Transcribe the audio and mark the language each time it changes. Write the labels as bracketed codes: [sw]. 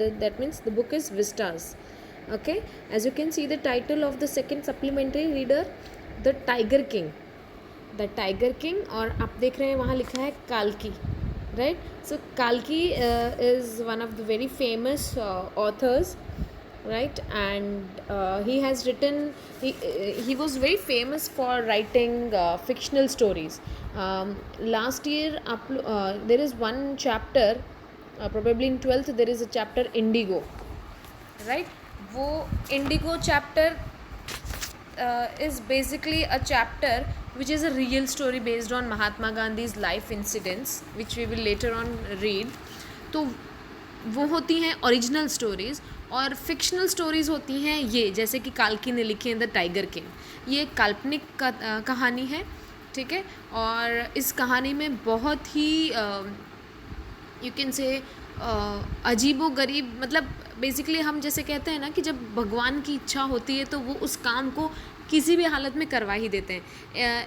[en] That means the book is Vistas. Okay, as you can see, the title of the second supplementary reader, The Tiger King. [hi] The tiger king और आप देख रहे हैं वहाँ लिखा है काल्की, right. [en] So काल्की is one of the very famous authors, right, and he has written, he was very famous for writing fictional stories. Last year there is one chapter, probably in 12th there is a chapter Indigo, right. वो Indigo chapter is basically a chapter which is a real story based on Mahatma Gandhi's life incidents, which we will later on read. [hi] तो वो होती हैं original stories, और fictional stories होती हैं ये, जैसे कि काल्की ने लिखे हैं द टाइगर किंग. ये एक काल्पनिक कहानी है, ठीक है. और इस कहानी में बहुत ही [en] you can say [hi] अजीबो गरीब, मतलब बेसिकली हम जैसे कहते हैं ना कि जब भगवान की इच्छा होती है तो वो उस काम को किसी भी हालत में करवा ही देते हैं.